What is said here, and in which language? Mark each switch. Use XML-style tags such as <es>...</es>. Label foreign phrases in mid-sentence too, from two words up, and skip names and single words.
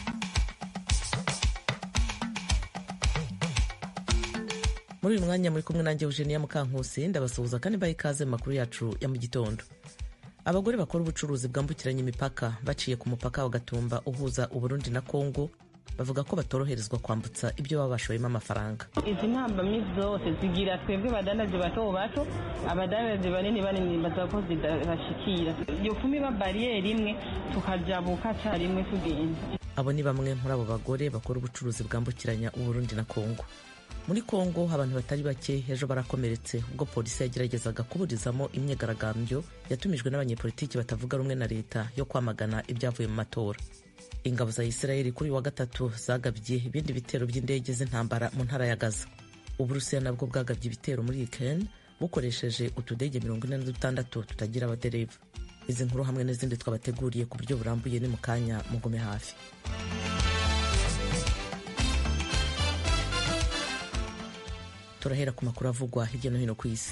<rw>Muri uyu mwanya muri kumwe nanjye Eugenia Mukankusi, ndabasuhuza kandi mbaye ikaze mu makuru yacu ya mu gitondo. Abagore bakora ubucuruzi bwambukiranya imipaka baciye ku mupaka wa Gatumba uhuza Uburundi na Kongo bavuga ko batoroherezwa kwambutsa ibyo baba bashoyemo amafaranga.</rw> <rn>Izi ntambamyi zose zigira twebwe badandaje bato bato, abadandaje banini bazako zidashikira. Yo kumiba barriere imwe tukajabuka carimwe tugenda.</rn> <rw>Abo ni bamwe muri abo bagore bakora ubucuruzi bwambukiranya Uburundi na Kongo. Muri Kongo abantu batari bake ejo barakomeretse ubwo polisi yageragezaga kuburizamo imyigaragambyo yatumijwe n'abanyepolitiki batavuga rumwe na leta yo kwamagana ibyavuye mu matora. Ingabo za Israeli kuri wa gatatu zagabye ibindi bitero by'indege z'intambara mu ntara ya Gaza. Uburusiya nabwo bwagabye ibitero muri Ukraine bukoresheje utudege 46 tutagira abadereva. Izi nkuru hamwe n'izindi twabateguriye ku buryo burambuye ni mu kanya mugume hafi. Turahera ku makuru avugwa hirya no hino ku isi.</rw>